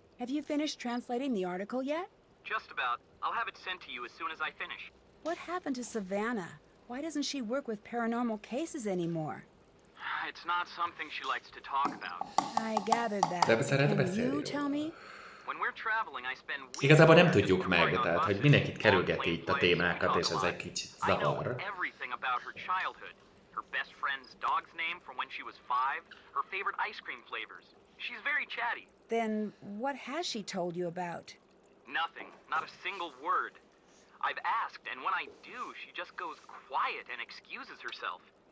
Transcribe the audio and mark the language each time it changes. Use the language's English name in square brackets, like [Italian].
[English] Have you finished translating the article yet? Just about. I'll have it sent to you as soon as I finish. What happened to Savannah? Why doesn't she work with paranormal cases anymore? It's not something she likes to talk about. I gathered that. Can you tell me? When we're traveling, I spend weeks. [Hungarian] Igazából nem tudjuk meg, tehát hogy mindenkit kerülgeti itt a témákat, és ez egy kicsit zavar. [English] Everything about her childhood. Her best friend's dog's name from when she was 5, her favorite ice cream flavors. She's very chatty. Then what has she told you about? Nothing. Not a single word. I've asked, and when I do, she just goes quiet and excuses herself.